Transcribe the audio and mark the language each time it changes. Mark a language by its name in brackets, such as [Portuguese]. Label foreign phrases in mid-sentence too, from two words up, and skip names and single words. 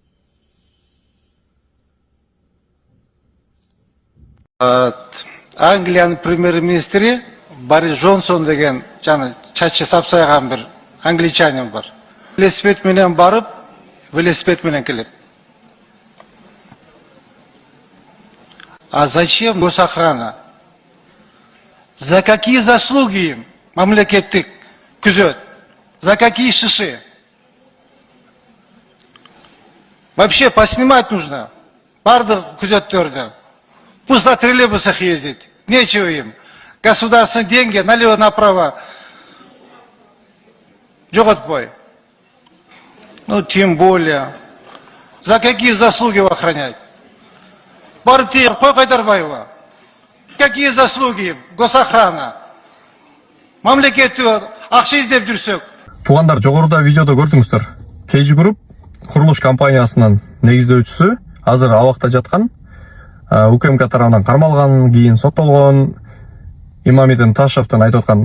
[Kyrgyz] Англиянын премьер-министри Борис Джонсон деген жана чачы сапсайган бир англичанин бар. Велосипед менен барып, велосипед менен келет. [Russian] А зачем госохрана? За какие заслуги им [Kyrgyz] мамлекеттик күзөт? [Russian] За какие шиши? Вообще поснимать нужно. [Kyrgyz] Бардык күзөттөрдү. [Russian] Пусть на троллейбусах ездит. Нечего им. Государственные деньги налево-направо жоготпой. Ну, тем более. За какие заслуги его охранять? [Kyrgyz] Барып тиер, кой Кайдарбаева. [Russian] Какие заслуги им? Госохрана. [Kyrgyz] Мамлекеттүү акча издеп жүрсөк. Туугандар, жогоруда видеодо көрдүңүздөр. KG Group курулуш компаниясынын негиздөөчүсү азыр абакта жаткан УКМК тарабынан кармалган, кийин соттолгон Имамидин Ташевдин айтып аткан.